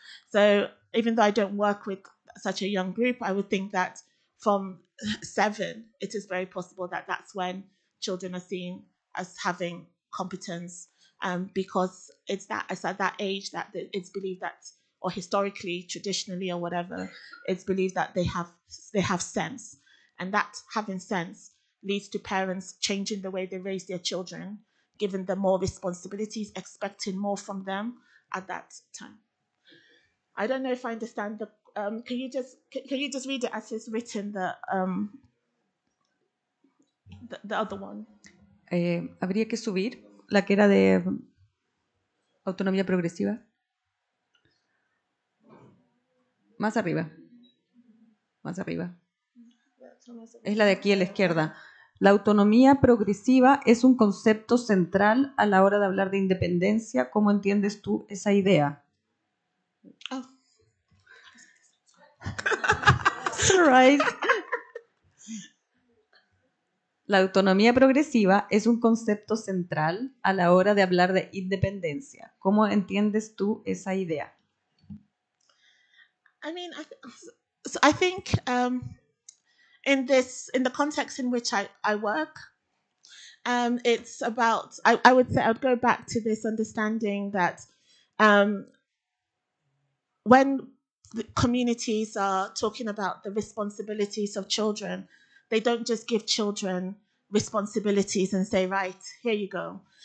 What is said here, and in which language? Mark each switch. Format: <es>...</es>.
<en>So even though I don't work with such a young group, I would think that from 7, it is very possible that that's when children are seen as having competence, because it's at that age that it's believed that, or historically, traditionally, or whatever, it's believed that they have sense, and that having sense leads to parents changing the way they raise their children, giving them more responsibilities, expecting more from them at that time. I don't know if I understand the. Can you just read it as it's written? The other one.</en> <es>Habría que subir la que era de autonomía progresiva. Más arriba. Más arriba. Es la de aquí a la izquierda. La autonomía progresiva es un concepto central a la hora de hablar de independencia. ¿Cómo entiendes tú esa idea? Oh.</es> <en>Right.</en> <es>La autonomía progresiva es un concepto central a la hora de hablar de independencia. ¿Cómo entiendes tú esa idea?</es> <en>I mean, I think in the context in which I work, it's about, I would say, I would go back to this understanding that when the communities are talking about the responsibilities of children, they don't just give children responsibilities and say, right, here you go.</en>